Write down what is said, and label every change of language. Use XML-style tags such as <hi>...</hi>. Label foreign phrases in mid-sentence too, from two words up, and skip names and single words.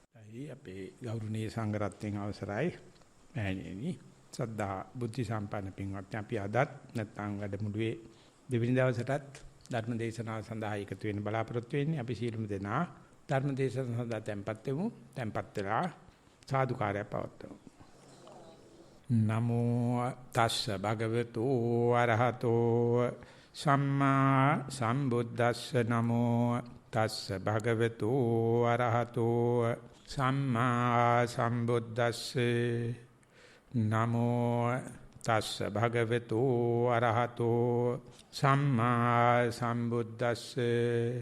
<si>අපේ ගෞරවනීය සංඝරත්නයන් අවසරයි මෑණියනි සද්ධා බුද්ධ සම්පන්න පින්වත්නි අපි අදත් නැත්නම් වැඩමුළුවේ දෙවෙනි දවසටත් ධර්ම දේශනාව සඳහා එකතු වෙන්න බලාපොරොත්තු වෙන්නේ අපි සීලමු දෙනා ධර්ම දේශනාව සඳහා tempත් වෙමු tempත් වෙලා සාදුකාරය පවත්වමු</si> <pi>නමෝ තස්ස භගවතු අරහතෝ සම්මා සම්බුද්දස්ස නමෝ තස්ස භගවතු අරහතෝ සම්මා සම්බුද්දස්සේ නමෝ තස්ස භගවතු අරහතෝ සම්මා සම්බුද්දස්සේ</pi>